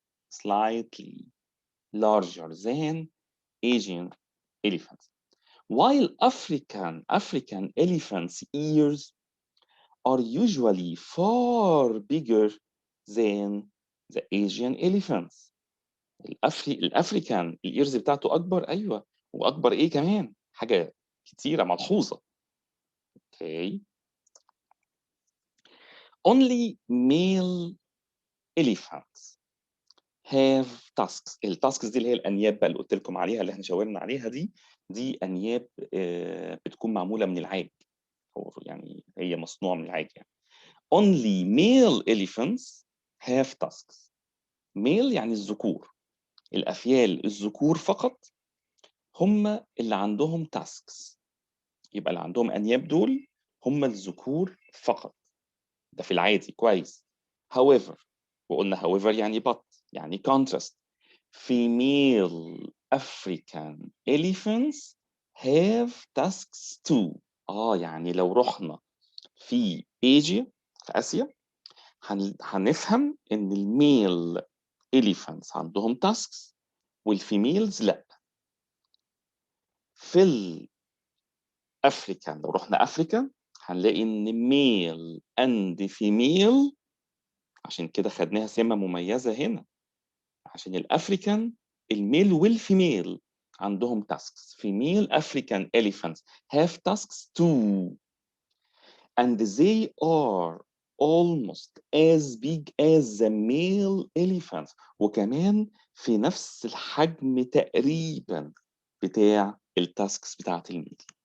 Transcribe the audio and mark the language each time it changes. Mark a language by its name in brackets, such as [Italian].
[English] slightly larger than Asian elephants. While African elephants' ears are usually far bigger than the Asian elephants. [Arabic] الأفريكان الإيرز بتاعته أكبر، أيوه، وأكبر إيه كمان؟ حاجة كتيرة ملحوظة. Okay. [English] Only male elephants have tusks. [Arabic] التاسكس دي اللي هي الأنياب بقى اللي قلت لكم عليها، اللي احنا شاورنا عليها دي أنياب بتكون معمولة من العاج، يعني هي مصنوعة من العاج يعني. [English] Only male elephants have tusks. [Arabic] male يعني الذكور، الأفيال الذكور فقط هم اللي عندهم tasks. يبقى اللي عندهم أنياب دول هم الذكور فقط، ده في العادي كويس. however، وقلنا however يعني but، يعني contrast. [English] female African elephants have tusks too. [Arabic] يعني لو رحنا في آسيا هنفهم إن الميل elephants عندهم tusks والفيميلز لأ. في الأفريكان لو رحنا أفريكا هنلاقي إن ميل أند فيميل، عشان كده خدناها سمة مميزة هنا، عشان الأفريكان الميل والفيميل عندهم tasks. [English] female African elephants have tasks too and they are almost as big as the male elephants، [Arabic] وكمان في نفس الحجم تقريبا بتاع التاسكس بتاعت الميل.